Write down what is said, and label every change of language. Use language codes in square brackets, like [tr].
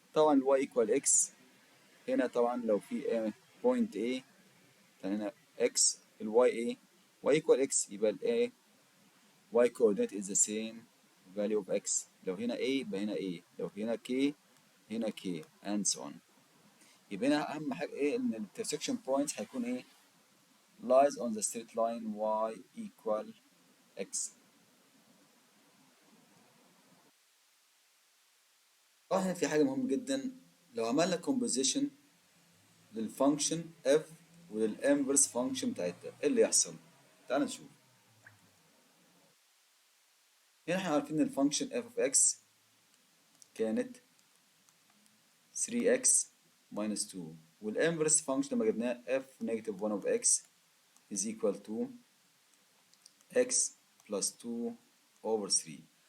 [en] طبعا ال y equal x هنا طبعا لو في point A فهنا x ال y A y equal x يبقى ال A y coordinate is the same value of x. [ar] لو هنا A يبقى هنا A لو هنا K هنا K and so on. يبقى هنا أهم حاجة إيه إن ال intersection points هيكون إيه [en] lies on the straight line y equal x. [ar] طبعا هنا في حاجة مهمة جدا لو عملنا composition للفانكشن f وللانفرس فانكشن بتاعتها ايه اللي يحصل؟ تعال نشوف. هنا احنا عارفين ان الفانكشن f of x كانت 3x minus 2 والانفرس فانكشن لما جبناها f negative 1 of x [en] is equal to x plus 2 over 3.